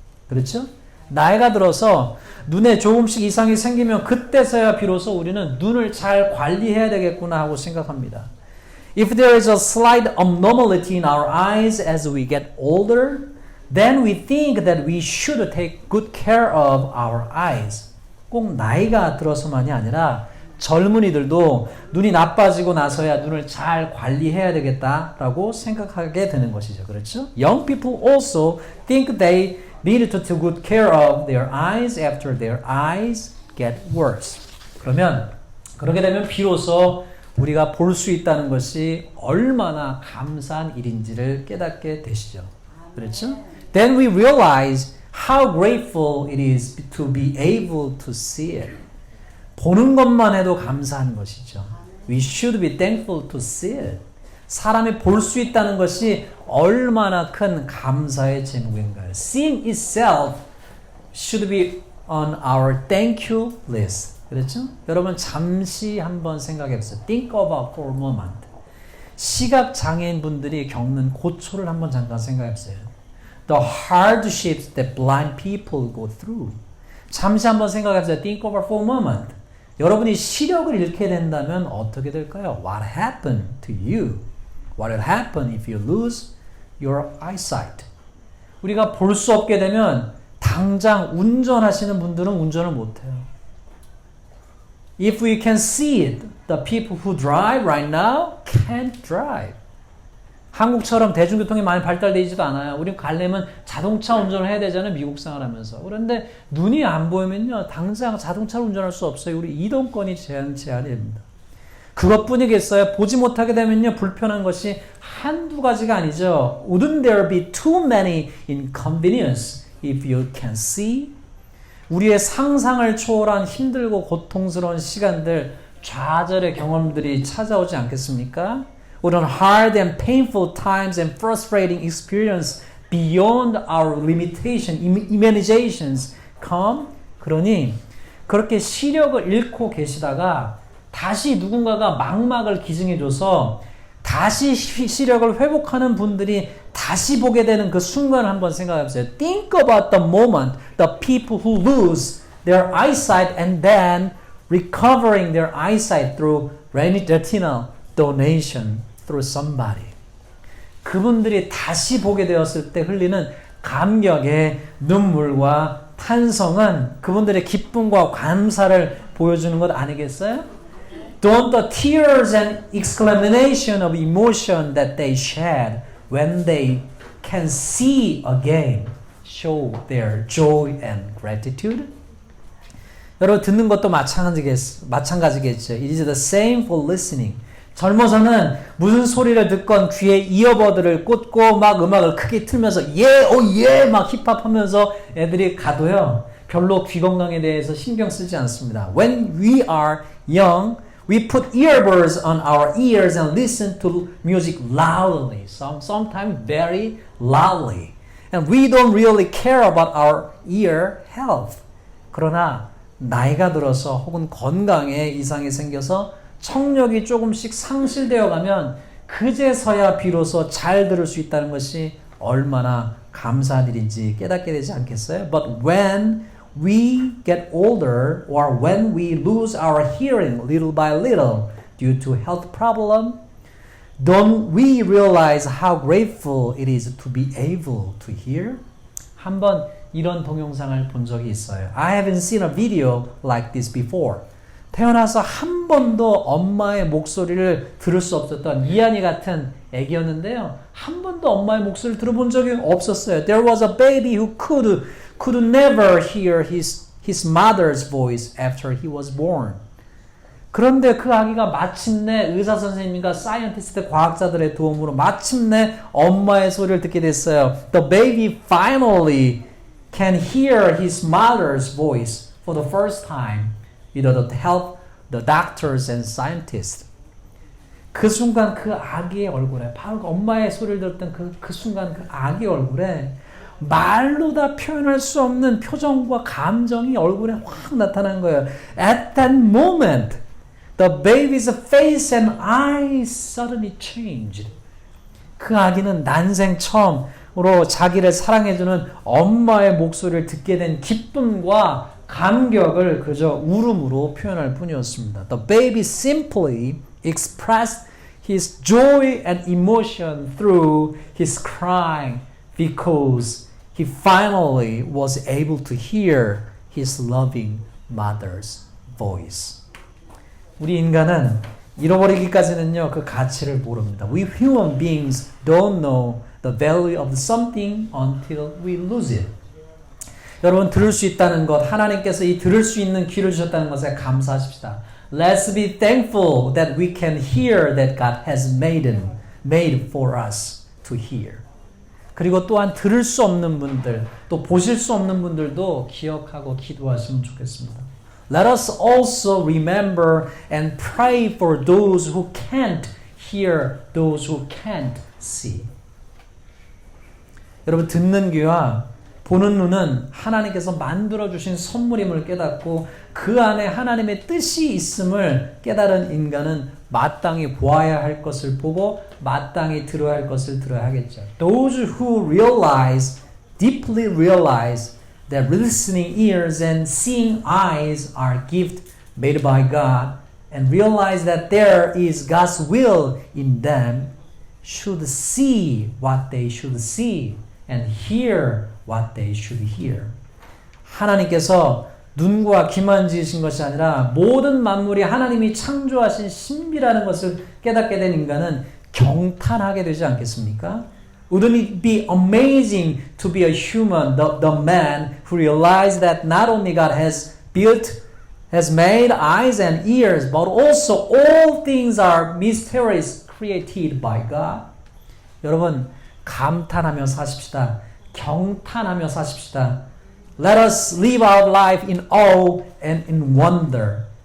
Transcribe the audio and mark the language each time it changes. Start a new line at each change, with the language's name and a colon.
Korean: 그렇죠? 나이가 들어서 눈에 조금씩 이상이 생기면 그때서야 비로소 우리는 눈을 잘 관리해야 되겠구나 하고 생각합니다.
English: If there is a slight abnormality in our eyes as we get older, then we think that we should take good care of our eyes.
Korean: 꼭 나이가 들어서만이 아니라 젊은이들도 눈이 나빠지고 나서야 눈을 잘 관리해야 되겠다라고 생각하게 되는 것이죠. 그렇죠?
English: Young people also think they need to take good care of their eyes after their eyes get worse.
Korean: 그렇게 되면 비로소 우리가 볼 수 있다는 것이 얼마나 감사한 일인지를 깨닫게 되시죠. 그렇죠?
English: Then we realize how grateful it is to be able to see it.
Korean: 보는 것만 해도 감사한 것이죠.
English: We should be thankful to see it.
Korean: 사람이 볼 수 있다는 것이 얼마나 큰 감사의 제목인가요?
English: Seeing itself should be on our thank you list.
Korean: 그렇죠? 여러분 잠시 한번 생각해 보세요.
English: Think about for a moment.
Korean: 시각 장애인 분들이 겪는 고초를 한번 잠깐 생각해 보세요.
English: The hardships that blind people go through.
Korean: 잠시 한번 생각해 보세요.
English: Think about for a moment.
Korean: 여러분이 시력을 잃게 된다면 어떻게 될까요?
English: What happened to you? What will happen if you lose your eyesight?
Korean: 우리가 볼 수 없게 되면 당장 운전하시는 분들은 운전을 못해요.
English: If we can see it, the people who drive right now can't drive.
Korean: 한국처럼 대중교통이 많이 발달되지도 않아요. 우리 가려면 자동차 운전을 해야 되잖아요. 미국 생활하면서. 그런데 눈이 안 보이면요. 당장 자동차를 운전할 수 없어요. 우리 이동권이 제한이 됩니다. 그것뿐이겠어요. 보지 못하게 되면요. 불편한 것이 한두 가지가 아니죠.
English: Wouldn't there be too many inconvenience if you can see?
Korean: 우리의 상상을 초월한 힘들고 고통스러운 시간들, 좌절의 경험들이 찾아오지 않겠습니까?
English: Wouldn't hard and painful times and frustrating experience beyond our imaginations come?
Korean: 그러니 그렇게 시력을 잃고 계시다가 다시 누군가가 망막을 기증해줘서 다시 시력을 회복하는 분들이 다시 보게 되는 그 순간을 한번 생각해보세요.
English: Think about the moment the people who lose their eyesight and then recovering their eyesight through retinal donation through somebody.
Korean: 그분들이 다시 보게 되었을 때 흘리는 감격의 눈물과 탄성은 그분들의 기쁨과 감사를 보여주는 것 아니겠어요?
English: Don't the tears and exclamation of emotion that they shed when they can see again show their joy and gratitude.
Korean: 여러분 듣는 것도 마찬가지겠죠.
English: It is the same for listening.
Korean: 젊어서는 무슨 소리를 듣건 귀에 이어버드를 꽂고 막 음악을 크게 틀면서 예 막 힙합하면서 애들이 가도요. 별로 귀 건강에 대해서 신경 쓰지 않습니다.
English: When we are young, we put earbuds on our ears and listen to music loudly, sometimes very loudly. And we don't really care about our ear health.
Korean: 그러나 나이가 들어서 혹은 건강에 이상이 생겨서 청력이 조금씩 상실되어 가면 그제서야 비로소 잘 들을 수 있다는 것이 얼마나 감사한 일인지 깨닫게 되지 않겠어요?
English: But when we get older or when we lose our hearing little by little due to health problem, don't we realize how grateful it is to be able to hear?
Korean: 한번 이런 동영상을 본 적이 있어요.
English: I haven't seen a video like this before.
Korean: 태어나서 한 번도 엄마의 목소리를 들을 수 없었던 이한이 같은 애기였는데요. 한 번도 엄마의 목소리를 들어본 적이 없었어요.
English: There was a baby who could never hear his mother's voice after he was born.
Korean: 그런데 그 아기가 마침내 의사 선생님과 사이언티스트 과학자들의 도움으로 마침내 엄마의 소리를 듣게 됐어요.
English: The baby finally can hear his mother's voice for the first time without the help the doctors and scientists.
Korean: 그 순간 그 아기의 얼굴에 바로 엄마의 소리를 들었던 그 순간 그 아기의 얼굴에 말로 다 표현할 수 없는 표정과 감정이 얼굴에 확 나타난 거예요.
English: At that moment, the baby's face and eyes suddenly changed.
Korean: 그 아기는 난생 처음으로 자기를 사랑해주는 엄마의 목소리를 듣게 된 기쁨과 감격을 그저 울음으로 표현할 뿐이었습니다.
English: The baby simply expressed his joy and emotion through his crying because he finally was able to hear his loving mother's voice.
Korean: 우리 인간은 잃어버리기까지는요, 그 가치를 모릅니다.
English: We human beings don't know the value of something until we lose it.
Korean: 여러분 들을 수 있다는 것, 하나님께서 이 들을 수 있는 귀를 주셨다는 것에 감사하십시다.
English: Let's be thankful that we can hear that God has made for us to hear.
Korean: 그리고 또한 들을 수 없는 분들, 또 보실 수 없는 분들도 기억하고 기도하시면 좋겠습니다.
English: Let us also remember and pray for those who can't hear, those who can't see.
Korean: 여러분 듣는 귀와 보는 눈은 하나님께서 만들어주신 선물임을 깨닫고 그 안에 하나님의 뜻이 있음을 깨달은 인간은 마땅히 보아야 할 것을 보고 마땅히 들어야 할 것을 들어야 하겠죠.
English: Those who deeply realize that listening ears and seeing eyes are gifts made by God and realize that there is God's will in them should see what they should see and hear what they should hear.
Korean: 하나님께서 눈과 귀만 지으신 것이 아니라 모든 만물이 하나님이 창조하신 신비라는 것을 깨닫게 된 인간은 경탄하게 되지 않겠습니까?
English: Wouldn't it be amazing to be a human, the man who realized that not only God has made eyes and ears, but also all things are mysterious created by God?
Korean: 여러분 감탄하며 사십시다. 경탄하며 사십시다.
English: Let us live our life in awe and in wonder.